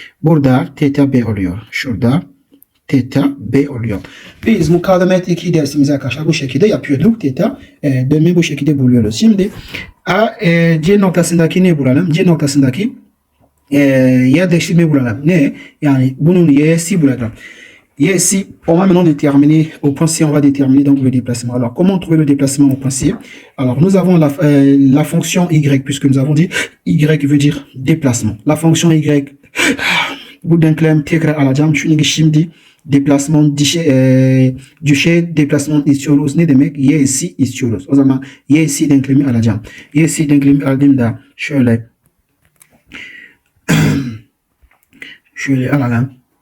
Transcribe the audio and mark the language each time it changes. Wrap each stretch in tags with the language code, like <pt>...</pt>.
<tr>Burada theta B oluyor. Şurada theta B oluyor. Biz mukavemet 2 dersimizi arkadaşlar bu şekilde yapıyorduk. Theta dönme bu şekilde buluyoruz. Şimdi C noktasındaki ne bulalım? C noktasındaki yer değiştirmeyi bulalım. Ne? Yani bunun y'si bulalım.</tr> <fr>Y'si, on va maintenant déterminer au point C, on va déterminer donc le déplacement. Alors, comment trouver le déplacement au point C? Alors, nous avons la fonction y, puisque nous avons dit y veut dire déplacement. La fonction y,</fr> <tr>bu denklem tekrar alacağım. Çünkü şimdi deplasman düşey deplasman istiyoruz. Ne demek? Y'si istiyoruz. O zaman y'si denklemi alacağım. Y'si denklemi aldığımda şöyle alalım.</tr>